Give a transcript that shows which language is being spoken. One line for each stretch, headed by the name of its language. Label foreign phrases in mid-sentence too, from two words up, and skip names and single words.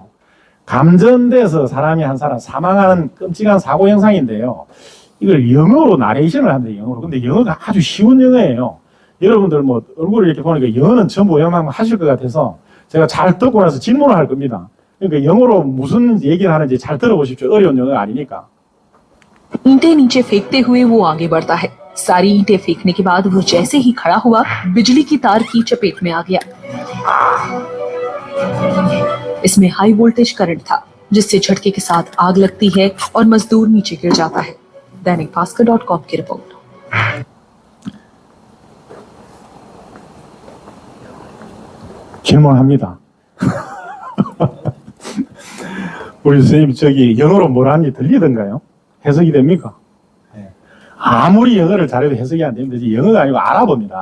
Korean: 감전돼서 사람이 한 사람 사망하는 끔찍한 사고 영상인데요. 이걸 영어로 나레이션을 한대요, 영어로. 근데 영어가 아주 쉬운 영어예요. 여러분들 뭐 얼굴을 이렇게 보니까 영어는 전부 영어만 하실 것 같아서 제가 잘 듣고 나서 질문을 할 겁니다. 그러니까 영어로 무슨 얘기를 하는지 잘 들어보십시오. 어려운 영어가 아니니까.
Hindi: ईंटें नीचे फेंकते हुए वो आगे बढ़ता है। सारी ईंटें फेंकने के बाद वो जैसे ही खड़ा हुआ बिजली की तार की चपेट में आ गया। इसमें
English: high voltage current
Hindi: था जिससे झटके के साथ आग लगती है और मजदूर नीचे गिर जाता है। दैनिक भास्कर.com की रिपोर्ट।
Korean: 질문합니다. 우리 선생님 저기 영어로 뭘 하는지 들리던가요? 해석이 됩니까? 네. 아무리 영어를 잘해도 해석이 안 됩니다. 영어가 아니고 아랍어입니다.